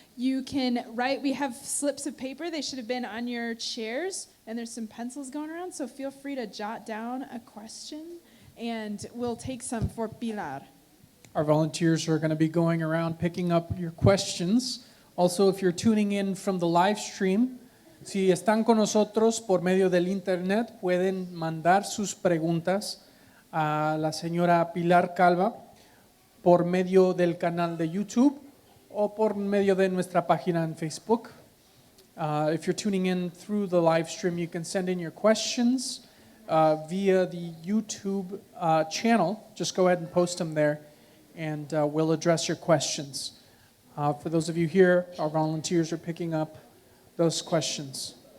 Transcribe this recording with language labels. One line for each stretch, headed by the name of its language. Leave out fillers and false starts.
English: You can write, we have slips of paper. They should have been on your chairs. And there's some pencils going around, so feel free to jot down a question. And we'll take some for Pilar. Our volunteers are going to be going around picking up your questions. Also, if you're tuning in from the live stream,
Spanish: si están con nosotros por medio del internet, pueden mandar sus preguntas a la señora Pilar Calva por medio del canal de YouTube o por medio de nuestra página en Facebook.
English: If you're tuning in through the live stream, you can send in your questions via the YouTube channel. Just go ahead and post them there, and we'll address your questions. For those of you here, our volunteers are picking up those questions.